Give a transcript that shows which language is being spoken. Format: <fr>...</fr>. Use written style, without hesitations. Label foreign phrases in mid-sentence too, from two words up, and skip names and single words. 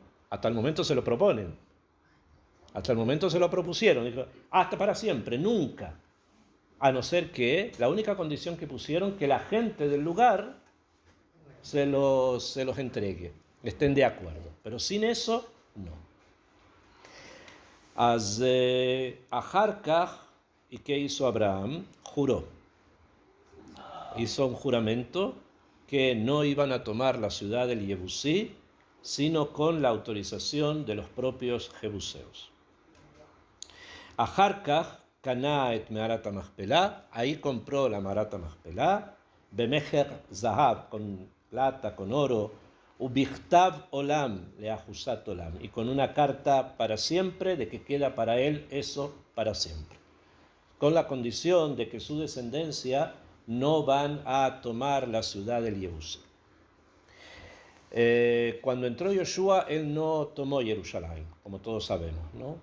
<es>Hasta el momento se lo proponen. Hasta el momento se lo propusieron. Dijo, hasta para siempre, nunca. A no ser que la única condición que pusieron, que la gente del lugar se los entregue, estén de acuerdo. Pero sin eso, no.</es> <he>אחר כך,</he> <es>¿y qué hizo Abraham? Juró. Hizo un juramento que no iban a tomar la ciudad del Yebusí, sino con la autorización de los propios jebuseos.</es> <he>אחר כך קנה את מערת המכפלה,</he> <es>ahí compró la Marat HaMachpelah,</es> <he>במחיר זהב,</he> <es>con plata, con oro,</es> <he>ובכתב עולם, לאחוזת עולם,</he> <es>y con una carta para siempre de que queda para él eso para siempre, con la condición de que su descendencia no van a tomar la ciudad del Yebusí. Cuando entró Yoshua, él no tomó Jerusalén, como todos sabemos, ¿no?</es>